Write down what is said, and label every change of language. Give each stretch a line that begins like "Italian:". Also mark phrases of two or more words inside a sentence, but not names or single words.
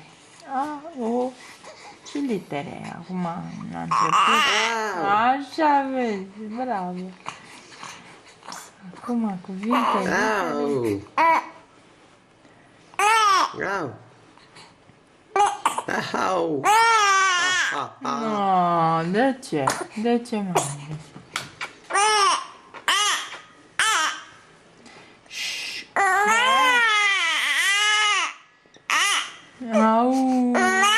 Romanian: A, O și litere. Acum, la început. Așa vezi, bravo. Acum cuvinte. Au. Au. Au. Ha, ha, ha. No, de ce? De ce mai ales? Au!